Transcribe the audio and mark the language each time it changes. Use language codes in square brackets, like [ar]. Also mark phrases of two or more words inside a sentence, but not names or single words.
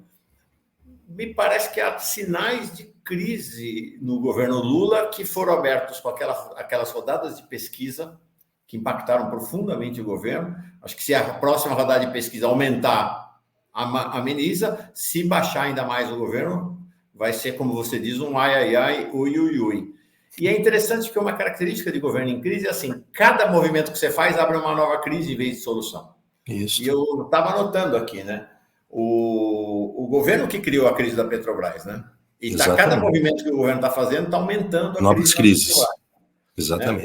[pt] Me parece que há sinais de crise no governo Lula que foram abertos com aquelas rodadas de pesquisa que impactaram profundamente o governo. Acho que se a próxima rodada de pesquisa aumentar, ameniza. Se baixar ainda mais o governo, vai ser, como você diz, um ai, ai, ai, ui, ui, ui. E é interessante que uma característica de governo em crise é assim, cada movimento que você faz abre uma nova crise em vez de solução. Isso. E eu estava anotando aqui, né? O governo que criou a crise da Petrobras, né? E cada movimento que o governo está fazendo está aumentando a novas crises. Exatamente.